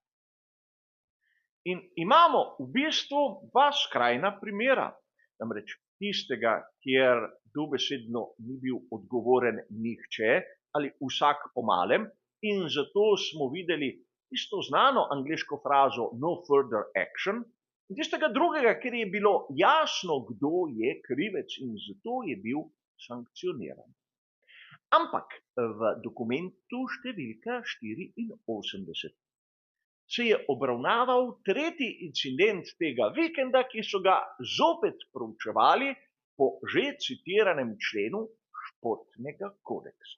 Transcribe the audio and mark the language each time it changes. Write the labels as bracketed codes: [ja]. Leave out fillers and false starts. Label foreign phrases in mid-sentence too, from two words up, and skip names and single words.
[sl] In imamo v bistvu 2 skrajna primera, namreč tistega, kjer dobesedno ni bil odgovoren nihče ali vsak po malem, in zato smo videli tisto znano angleško frazo [en] no further action, [sl] in tistega drugega, kjer je bilo jasno, kdo je krivec in zato je bil sankcioniran. Ampak v dokumentu številka 84 se je obravnaval 3. incident tega vikenda, ki so ga zopet proučevali po že citiranem členu športnega kodeksa.